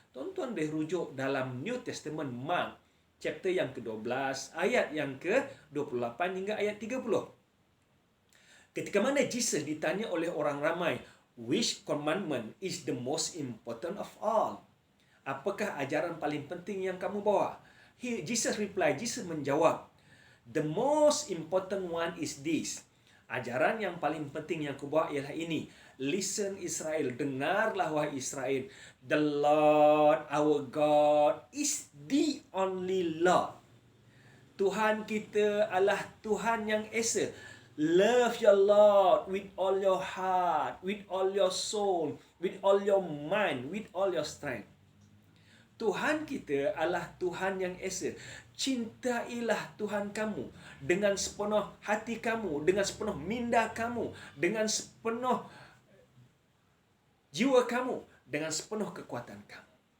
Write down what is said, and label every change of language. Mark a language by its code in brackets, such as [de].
[ms] Tuan-tuan boleh rujuk dalam New Testament Mark, chapter yang ke-12, ayat yang ke-28 hingga ayat 30. Ketika mana Jesus ditanya oleh orang ramai, [en] which commandment is the most important of all? [ms] Apakah ajaran paling penting yang kamu bawa? [en] Jesus [ms] menjawab, [en] the most important one is this. [ms] Ajaran yang paling penting yang aku bawa ialah ini. [en] Listen Israel, [ms] dengarlah wahai Israel. [en] The Lord our God is the only Lord. [ms] Tuhan kita adalah Tuhan yang Esa. [en] Love your Lord with all your heart, with all your soul, with all your mind, with all your strength. [ms] Tuhan kita adalah Tuhan yang Esa. Cintailah Tuhan kamu dengan sepenuh hati kamu, dengan sepenuh minda kamu, dengan sepenuh jiwa kamu, dengan sepenuh kekuatan kamu.